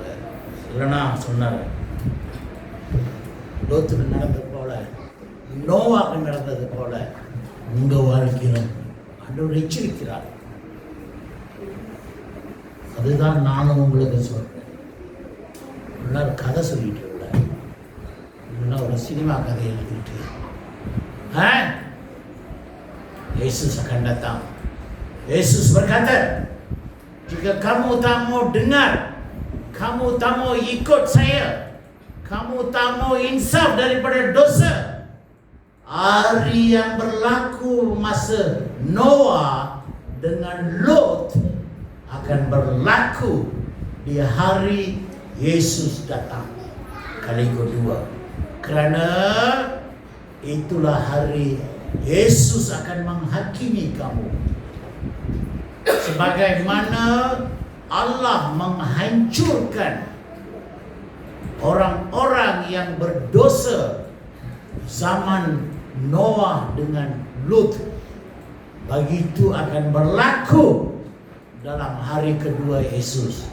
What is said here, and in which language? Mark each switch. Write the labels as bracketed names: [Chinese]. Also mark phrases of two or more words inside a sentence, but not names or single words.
[Tamil] இல்லைன்னா சொன்னார், லோத்துக்கு நடந்தது போல, நோவாக்கு நடந்தது போல உங்க வாழ்க்கையிலும் ஆண்டவர் எச்சரிக்கிறார். அதுதான் நானும் உங்களுக்கு சொல்றேன். எல்லாரும் கதை சொல்லிட்டு இல்லை, ஒரு சினிமா கதை எழுதிட்டு [Malay] Yesus akan datang. Yesus berkata, jika kamu tak mau dengar, kamu tak mau ikut saya, kamu tak mau insaf daripada dosa, hari yang berlaku masa Noah dengan Lot akan berlaku di hari Yesus datang kali kedua. Kerana itulah hari Yesus akan menghakimi kamu. Sebagaimana Allah menghancurkan orang-orang yang berdosa zaman Noah dengan Lut, begitu akan berlaku dalam hari kedua Yesus.